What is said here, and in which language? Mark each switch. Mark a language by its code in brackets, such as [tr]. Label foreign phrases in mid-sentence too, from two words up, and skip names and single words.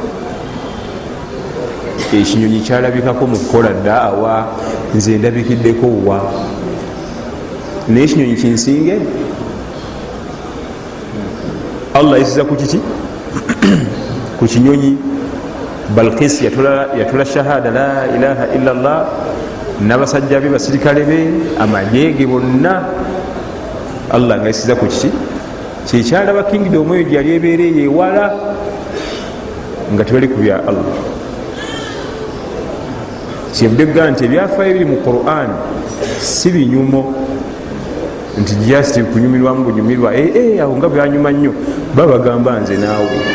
[lg] Ekinyonyi kyalabikako mu kukola ddaawa, nze ndabikiddeko wa. Naye ekinyonyi kinsinge. Allah yayisiza ku kiki? Ku kinyonyi. Balqis yatoola shahada [ar] لا إله إلا الله, [lg] n'abasajja be basirikale be amagye ge bonna. Allah ngayisiza ku kiki? Kyekyalaba kingdom eyo gyali ebeereyo ewala nga tebali ku bya Allah. Kyebudegga nti ebyafaayo biri mu Qur'an si binyumo nti just kunyumirwamu bunyumirwa awo nga byanyuma nnyo babagamba nze naawe.